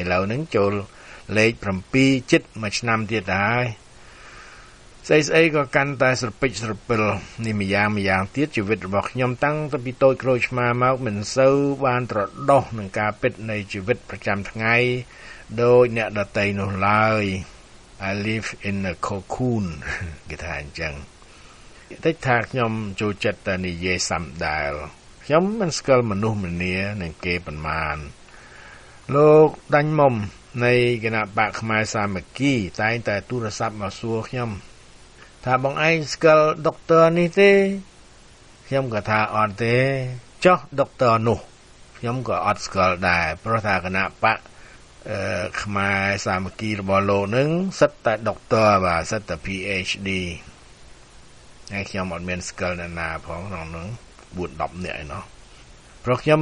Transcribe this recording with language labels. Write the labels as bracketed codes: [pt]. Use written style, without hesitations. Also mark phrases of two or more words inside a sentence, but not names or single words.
[km] ឡូវហ្នឹងចូលលេខ7ជិត1ឆ្នាំទៀតហើយស្អីក៏កាន់តែស្រពេចស្រពិលនេះម្យ៉ាងទៀតជីវិតរបស់ខ្ញុំតាំងពីតូចក្រូចឆ្មាមកមិនសូវបានត្រដោះនឹងការពិតនៃជីវិតប្រចាំថ្ងៃដោយអ្នកដទៃនោះឡើយ [en] I live in a cocoon [km] គេថាអញ្ចឹងតែថាខ្ញុំចូលចិត្តតែនិយាយ សំដែលខ្ញុំមិនស្គាល់មនុស្សម្នានឹងគេប៉ុន្មានលោកដាញ់មុំនៃគណៈបកខ្មែរសា មគ្គីតែងតែទូរស័ព្ទមកសួរខ្ញុំថាបងឯងស្គាល់ដុកទ័រនេះទេខ្ញុំក៏ថាអត់ទេចុះដុកទ័រនោះខ្ញុំក៏អត់ស្គាល់ដែរព្រោះថាគណៈបកខ្មែរសាមគ្គីរបស់លោកនឹងសិតតែដុកទ័របាទសិតតែ PhD ហើយខ្ញុំអត់មានស្គាល់អ្នកណាផងក្នុងនោះ 4-10 នាក់ឯណោះព្រោះខ្ញុំ